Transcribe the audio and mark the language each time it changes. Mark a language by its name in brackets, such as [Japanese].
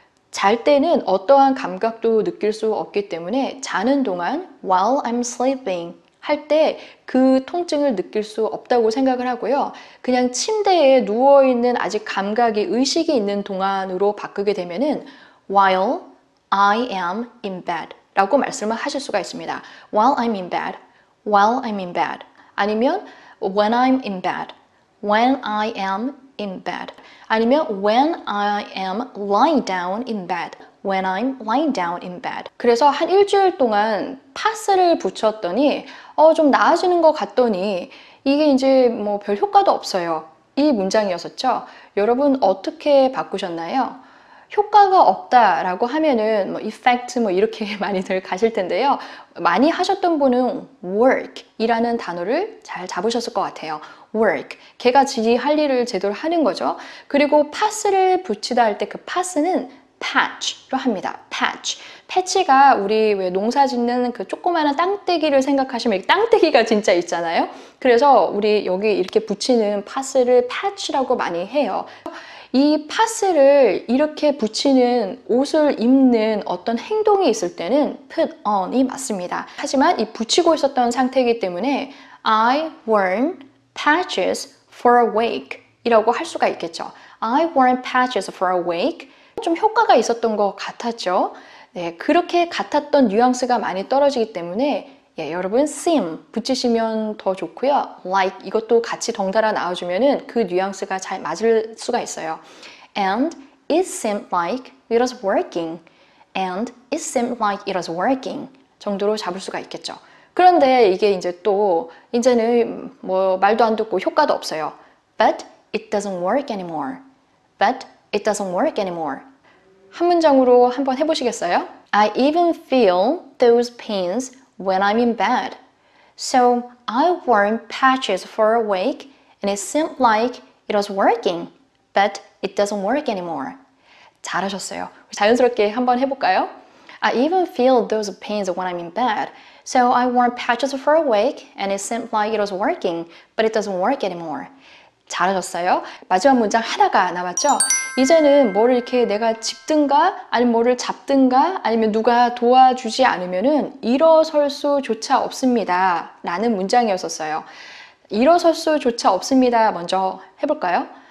[Korean] 잘 때는 어떠한 감각도 느낄 수 없기 때문에 자는 동안 [English] while I'm sleeping [Korean] 할 때 그 통증을 느낄 수 없다고 생각을 하고요. 그냥 침대에 누워있는 아직 감각이 의식이 있는 동안으로 바꾸게 되면은 [English] while I am in bed [Korean] 라고 말씀을 하실 수가 있습니다. [English] while I'm in bed, while I'm in bed [Korean] 아니면 [English] when I'm in bed, when I am in bed 아니면 when I am lying down in bed when I'm lying down in bed [Korean] 그래서 한 일주일 동안 파스를 붙였더니 좀 나아지는 것 같더니 이게 이제 뭐 별 효과도 없어요. 이 문장이었었죠. 여러분 어떻게 바꾸셨나요? 효과가 없다라고 하면은 뭐 effect 뭐 이렇게 많이들 가실 텐데요. 많이 하셨던 분은 work 이라는 단어를 잘 잡으셨을 것 같아요. [English] work. [Korean] 걔가 지 할 일을 제대로 하는 거죠. 그리고 pass를 붙이다 할 때 그 pass는 patch로 합니다. [English] patch. [Korean] 패치가 우리 왜 농사 짓는 그 조그마한 땅떼기를 생각하시면 땅떼기가 진짜 있잖아요. 그래서 우리 여기 이렇게 붙이는 pass를 patch라고 많이 해요. 이 파스를 이렇게 붙이는 옷을 입는 어떤 행동이 있을 때는 put on이 맞습니다. 하지만 이 붙이고 있었던 상태이기 때문에 [English] I worn patches for a week [Korean] 이라고 할 수가 있겠죠. [English] I worn patches for a week [Korean] 좀 효과가 있었던 것 같았죠. 네, 그렇게 같았던 뉘앙스가 많이 떨어지기 때문에 여러분 seem 붙이시면 더 좋고요. like 이것도 같이 덩달아 나와주면은 그 뉘앙스가 잘 맞을 수가 있어요. [English] And it seemed like it was working. And it seemed like it was working [Korean] 정도로 잡을 수가 있겠죠. 그런데 이게 이제 또 이제는 뭐 말도 안 듣고 효과도 없어요. [English] But it doesn't work anymore. But it doesn't work anymore. [Korean] 한 문장으로 한번 해보시겠어요? [English] I even feel those pains when I'm in bed. So I wore patches for a week and it seemed like it was working, but it doesn't work anymore. [Korean] 잘하셨어요. 자연스럽게 한번 해볼까요? [English] I even feel those pains when I'm in bed. So I wore patches for a week and it seemed like it was working, but it doesn't work anymore. [Korean] 잘하셨어요. 마지막 문장 하나가 남았죠? 이제는 뭐를 이렇게 내가 짚든가 아니면 뭐를 잡든가 아니면 누가 도와주지 않으면은 일어설 수조차 없습니다 라는 문장이었었어요. 일어설 수조차 없습니다 먼저 해볼까요?